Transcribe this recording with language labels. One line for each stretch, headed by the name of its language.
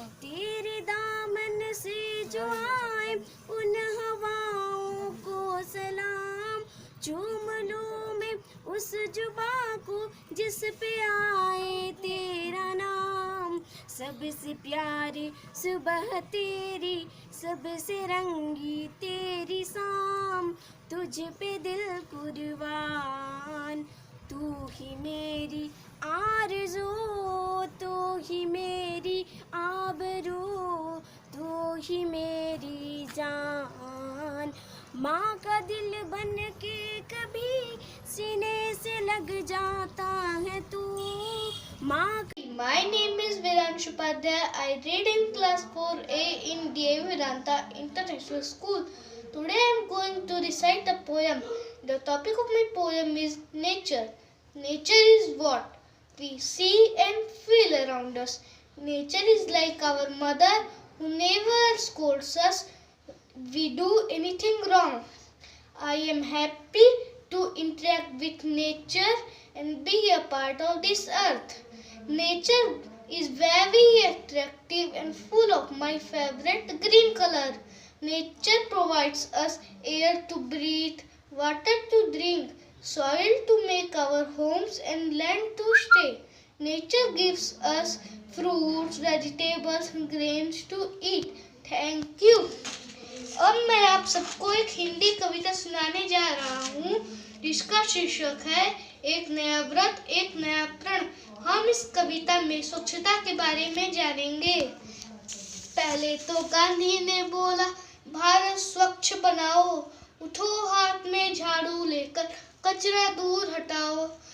Hindi: तेरे दामन से जो आए उन हवाओं को सलाम। चूम लूं मैं उस जुबां को जिस पे आए तेरा नाम। सबसे प्यारी सुबह तेरी, सबसे रंगी तेरी शाम। तुझ पे दिल कुर्बान, तू ही मेरी आरज़ू, तू ही मेरी आबरू, तू ही मेरी जान। माँ का दिल बन के कभी सीने से लग जाता है तू। माँ
English: My name is Viransh Upadhyay. I read in class 4A in D.A. Vedanta International School. Today I am going to recite a poem. The topic of my poem is nature. Nature is what we see and feel around us. Nature is like our mother who never scolds us we do anything wrong. I am happy to interact with nature and be a part of this earth. Nature is very attractive and full of my favorite green color. Nature provides us air to breathe, water to drink, soil to make our homes and land to stay. Nature gives us fruits, vegetables, grains to eat. Thank you.
Hindi: अब मैं आप सबको एक हिंदी कविता सुनाने जा रहा हूँ जिसका शीर्षक है एक नया व्रत एक नया प्रण। हम इस कविता में स्वच्छता के बारे में जानेंगे। पहले तो गांधी ने बोला भारत स्वच्छ बनाओ, उठो हाथ में झाड़ू लेकर कचरा दूर हटाओ।